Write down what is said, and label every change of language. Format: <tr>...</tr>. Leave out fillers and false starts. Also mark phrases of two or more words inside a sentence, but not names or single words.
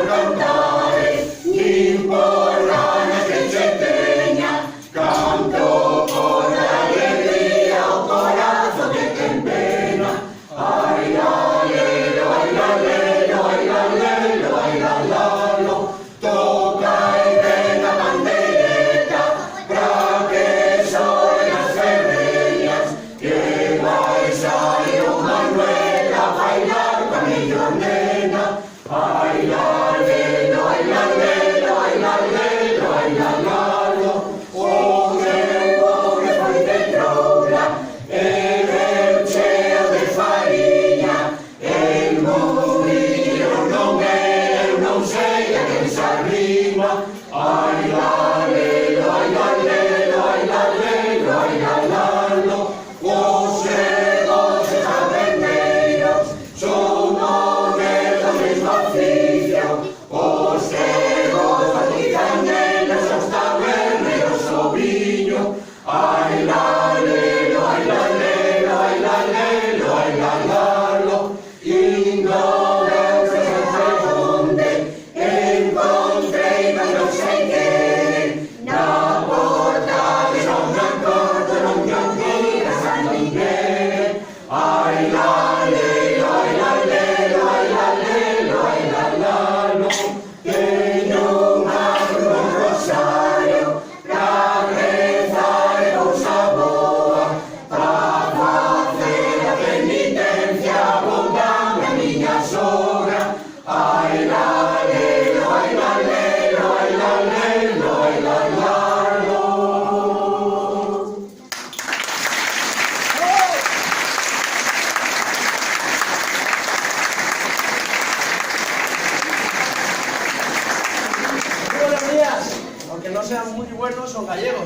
<gl>cantare, ni por ganas que se teña, canto por alegría o corazón que ten pena. Ai lalelo, ai lalelo, ai lalelo, ai lalalo, toca e ven a pandereta, pra que soen as ferreñas, que vai sair o Manuel a bailar con mellor nena. Ai lalelo, ai lalelo, ai lalelo, ai lalalo, o meu pobre foi de troula, e veu cheo de fariña, el moinho non é, eu non sei a quen se arrima. Ai lalelo, ai lalelo, ai lalelo, ai lalalo, os cegos e taberneiros son o mesmo oficio, os cegos fabrican nenos, os taberneiros o viño. Ai lalelo, ai lalelo, ai lalelo, ai lalalo, ignoranza non sei onde, encontrei mas non sei quen, na porta de non me acordo, non me digas a ninguén. Ai lalelo, ai lalelo, ai lalelo, ai lalalo, teño unha cruz un rosario, pra rezar e cousa boa, pra facer a penitencia abondando a miña sogra. Ai lalelo, ai lalelo, ai lalelo, ai lalalo.</gl> <es>Buenos días, aunque no sean muy buenos, son gallegos.</es>